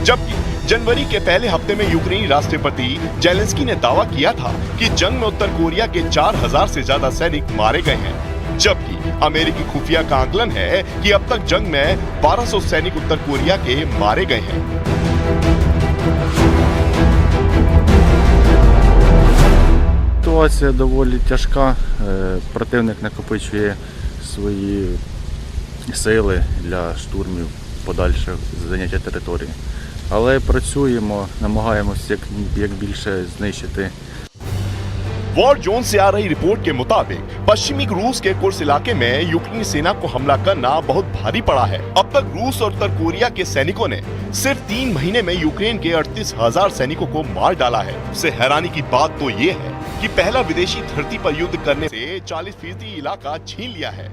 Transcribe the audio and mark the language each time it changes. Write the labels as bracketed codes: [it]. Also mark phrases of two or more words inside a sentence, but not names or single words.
[hi] जबकि जनवरी के पहले हफ्ते में यूक्रेनी राष्ट्रपति जेलेंस्की ने दावा किया था कि जंग में उत्तर कोरिया के 4000 से ज्यादा सैनिक मारे गए हैं। जबकि अमेरिकी खुफिया का आकलन है कि अब तक जंग में 1200 सैनिक उत्तर कोरिया के मारे गए हैं। [uk] Ситуація доволі тяжка. Противник накопичує свої сили для штурмів, подальших заняття території. Але працюємо, намагаємося як більше знищити. [hi] वॉर जोन से आ रही रिपोर्ट के मुताबिक पश्चिमी रूस के कुर्स इलाके में यूक्रेनी सेना को हमला करना बहुत भारी पड़ा है। अब तक रूस और उत्तर कोरिया के सैनिकों ने सिर्फ 3 महीने में यूक्रेन के 38,000 सैनिकों को मार डाला है। इससे हैरानी की बात तो ये है कि पहला विदेशी धरती पर युद्ध करने से 40% इलाका छीन लिया है।